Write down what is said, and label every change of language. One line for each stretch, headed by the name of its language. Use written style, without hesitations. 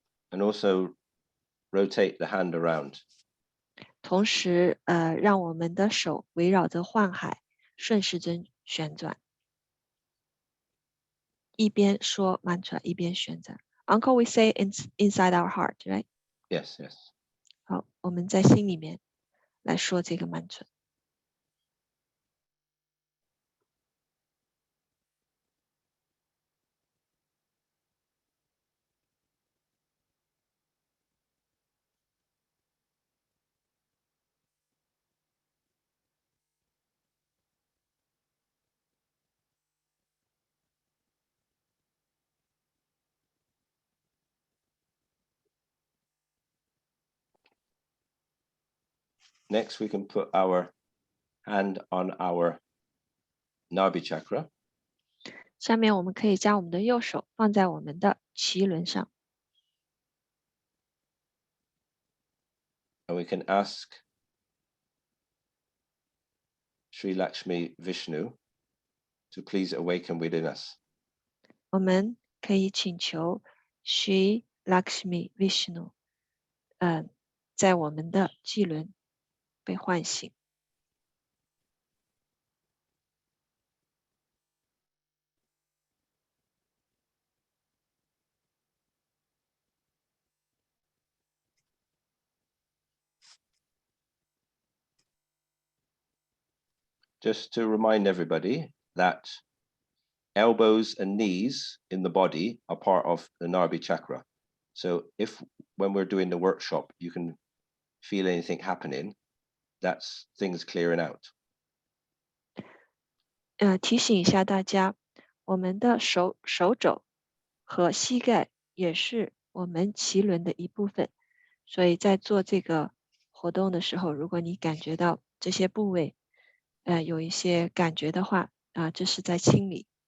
English: And also rotate the hand around.
Chinese: 同时让我们的手围绕着幻海顺时针旋转，一边说 mantra 一边旋转。
English: Uncle, we say inside our heart, right? Yes, yes.
Chinese: 好，我们在心里面来说这个 mantra。
English: Next, we can put our hand on our Nabi chakra.
Chinese: 下面我们可以将我们的右手放在我们的脐轮上，
English: And we can ask Sri Lakshmi Vishnu to please awaken within us.
Chinese: 我们可以请求 Shri Lakshmi Vishnu，在我们的脐轮被唤醒。
English: Just to remind everybody that elbows and knees in the body are part of the Narbi chakra. So if when we're doing the workshop, you can feel anything happening, that's things clearing out.
Chinese: 提醒一下大家，我们的手肘和膝盖也是我们脐轮的一部分，所以在做这个活动的时候，如果你感觉到这些部位，有一些感觉的话，这是在清理。